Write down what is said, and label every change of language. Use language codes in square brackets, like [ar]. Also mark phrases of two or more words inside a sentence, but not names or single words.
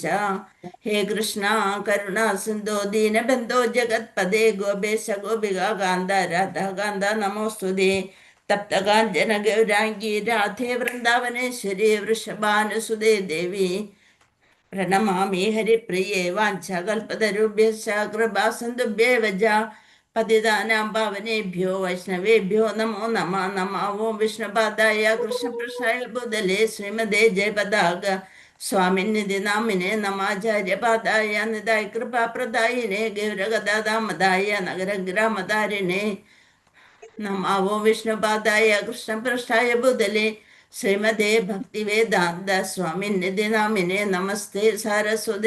[sa] ഹേ കൃഷ്ണ കരുണ സിന്ധോ ദീനബന്ധോ ജഗത്പദേ ഗോപേശ ഗോപിക കാന്ത രാധാകാന്ത നമോസ്തുതേ. തപ്തകാഞ്ചന ഗൗരാംഗി രാധേ വൃന്ദാവനേശ്വരി വൃഷഭാനുസുതേ ദേവി പ്രണമാമി ഹരിപ്രിയേ. വാഞ്ചകൽപതരുഭ്യശ്ച കൃപാസിന്ധുഭ്യേവ ച പതിതാനാം പാവനേഭ്യോ വൈഷ്ണവേഭ്യോ നമോ നമഃ. നമഃ ഓം വിഷ്ണുപാദായ കൃഷ്ണപൃഷ്ഠായ ഭൂതലേ ശ്രീമതേ ജയപതാക സ്വാമിനിധി നാമിനെ നമാചാര്യപാദായ നിതായ കൃപാപ്രദായിനെ ഗൗരഗദാമതായ നഗരഗ്രാമധാരിണേ. നമഃ ഓം വിഷ്ണുപാദായ കൃഷ്ണപൃഷ്ഠായ ഭൂതലേ ശ്രീമതേ ഭക്തിവേദാന്ത സ്വാമി നിധി നാമിനെ നമസ്തേ സാരസ്വതേ